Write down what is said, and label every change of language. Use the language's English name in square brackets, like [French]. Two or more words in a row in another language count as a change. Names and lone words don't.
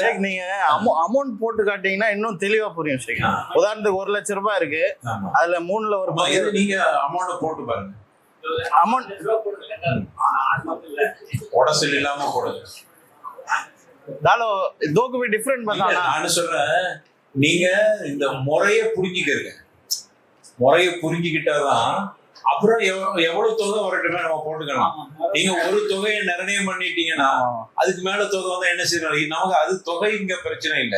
[Tamil] நீங்க அமௌண்ட் போட்டு காட்டீங்கன்னா இன்னும் தெளிவா புரியும். உதாரணத்துக்கு 1 லட்சம் ரூபாய் இருக்கு. அதுல 3ல ஒரு பங்கு. நீங்க அமௌண்ட் போட்டு பாருங்க. அமௌண்ட் உடசல் இல்லாம போடுங்க. [Hindi] दो भी डिफरेंट बताना. [Tamil] நான் சொல்றேன், நீங்க இந்த முறையை புரிஞ்சுக்கிறீங்க. முறையை புரிஞ்சுக்கிட்டாதான் அப்புறம் எவ்வளவு தொகை வரட்டுமே நம்ம போட்டுக்கலாம். நீங்க ஒரு தொகையை நிர்ணயம் பண்ணிட்டீங்கன்னா அதுக்கு மேல தொகை வந்தா என்ன செய்யணும்? நமக்கு அது தொகை இங்க பிரச்சனை இல்லை.